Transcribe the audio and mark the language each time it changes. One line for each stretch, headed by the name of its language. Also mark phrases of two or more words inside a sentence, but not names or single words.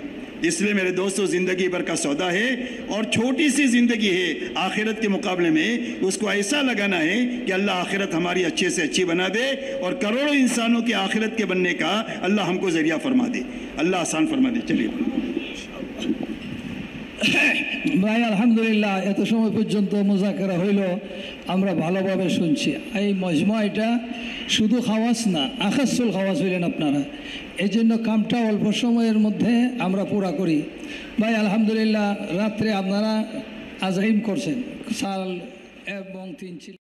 Urdu: اس لیے میرے دوستو زندگی بھر کا سودا ہے اور چھوٹی سی زندگی ہے، آخرت کے مقابلے میں اس کو ایسا لگانا ہے کہ اللہ آخرت ہماری اچھے سے اچھی بنا دے اور کروڑوں انسانوں کی آخرت کے بننے کا اللہ ہم کو ذریعہ فرما دے۔ اللہ آسان فرما دے۔ چلیے
Bangla: ভাই আলহামদুলিল্লাহ, এত সময় পর্যন্ত মুজাকেরা হইল, আমরা ভালোভাবে শুনছি। এই মজমা এটা শুধু খাওয়াস না,
Arabic: أخص الخواص
Bangla: হইলেন আপনারা, এই জন্য কামটা অল্প সময়ের মধ্যে আমরা পুরা করি। ভাই আলহামদুলিল্লাহ, রাত্রে আপনারা আজহিম করছেন, সাল এবং 3 ছিল।